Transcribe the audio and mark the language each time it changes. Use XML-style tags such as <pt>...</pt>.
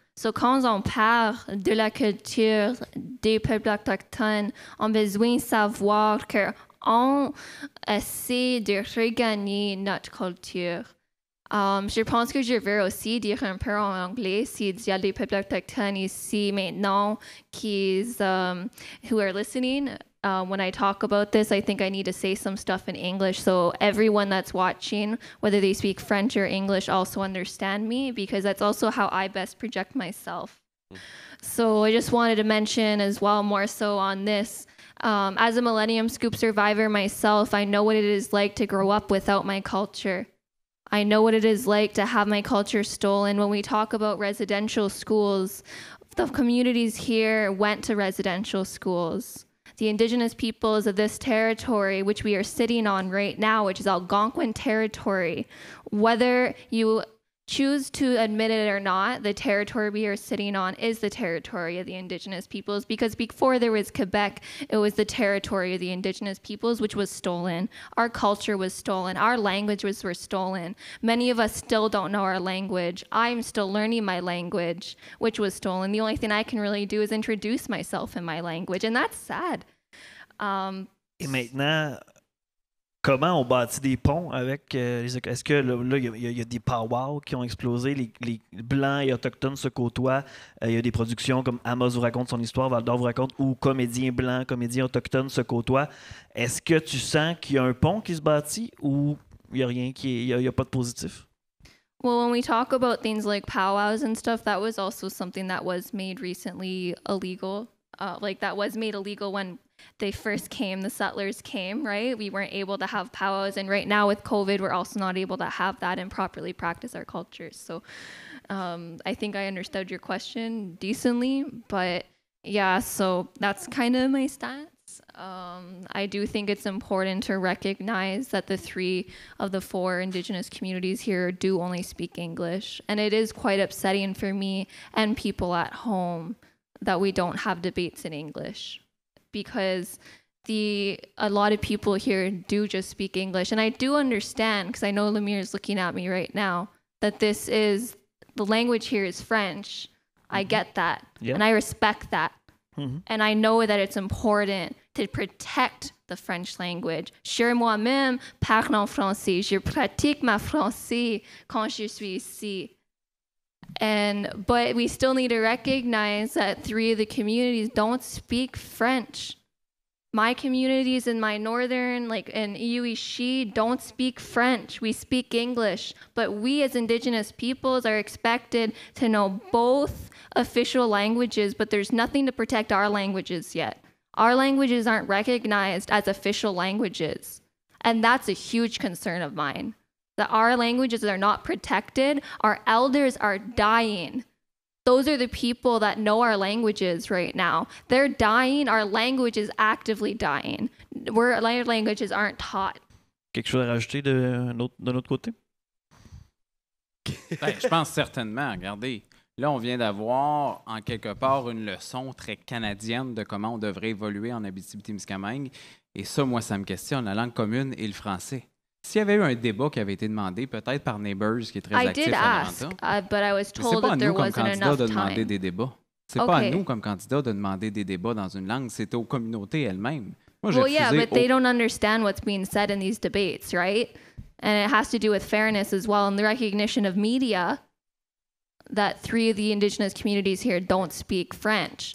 <fr>So, quand on parle de la culture des peuples autochtones, on a besoin de savoir qu'on essaie de regagner notre culture. Je pense que je veux aussi dire un peu en anglais s'il y a des peuples autochtones ici maintenant</fr> <en>who are listening. When I talk about this, I think I need to say some stuff in English so everyone that's watching, whether they speak French or English, also understand me because that's also how I best project myself. So I just wanted to mention as well more so on this. As a Millennium Scoop survivor myself, I know what it is like to grow up without my culture. I know what it is like to have my culture stolen. When we talk about residential schools, the communities here went to residential schools. The indigenous peoples of this territory, which we are sitting on right now, which is Algonquin territory, whether you choose to admit it or not, the territory we are sitting on is the territory of the indigenous peoples, because before there was Quebec, it was the territory of the indigenous peoples, which was stolen. Our culture was stolen. Our languages were stolen. Many of us still don't know our language. I'm still learning my language, which was stolen. The only thing I can really do is introduce myself in my language, and that's sad.</en> <fr>Et maintenant, comment on bâtit des ponts avec les... Est-ce que là, il y a des powwows qui ont explosé, les Blancs et Autochtones se côtoient, il y a des productions comme Amos vous raconte son histoire, Val d'Or vous raconte, où comédiens blancs, comédiens autochtones se côtoient. Est-ce que tu sens qu'il y a un pont qui se bâtit ou il n'y a rien, il y a pas de positif?</fr> <en>Well, when we talk about things like powwows and stuff, that was also something that was made recently illegal. That was made illegal when they first came, the settlers came, right? We weren't able to have powwows. And right now with COVID, we're also not able to have that and properly practice our cultures. So I think I understood your question decently. But yeah, so that's kind of my stance. I do think it's important to recognize that the 3 of the 4 Indigenous communities here do only speak English. And it is quite upsetting for me and people at home that we don't have debates in English, because a lot of people here do just speak English. And I do understand, because I know Lemire is looking at me right now, that the language here is French. I get that. Yeah. And I respect that. Mm-hmm. And I know that it's important to protect the French language.</en> <fr>Moi-même parle en français. Je pratique ma français quand je suis ici.</fr> <en>But we still need to recognize that 3 of the communities don't speak French. My communities in my northern, in Iuishi, don't speak French. We speak English. But we as Indigenous peoples are expected to know both official languages, but there's nothing to protect our languages yet. Our languages aren't recognized as official languages. And that's a huge concern of mine. That our languages are not protected. Our elders are dying. Those are the people that know our languages right now. They're dying. Our language is actively dying. Our languages aren't taught.</en> <fr>Quelque chose à rajouter de notre côté? Je pense certainement. Regardez, là, on vient d'avoir, en quelque part, une leçon très canadienne de comment on devrait évoluer en Abitibi-Témiscamingue. Et ça, moi, ça me questionne, la langue commune et le français. S'il y avait eu un débat qui avait été demandé, peut-être par Neighbors, qui est très actif à Atlanta,</fr> <en>but I was told that there wasn't enough time.</en> <fr>C'est pas à nous comme candidat de demander des débats. C'est pas à nous comme candidat de demander des débats dans une langue, c'est aux communautés elles-mêmes. Moi,</fr> <en>well, yeah, but they don't understand what's being said in these debates, right? And it has to do with fairness as well, and the recognition of media that 3 of the Indigenous communities here don't speak French.</en>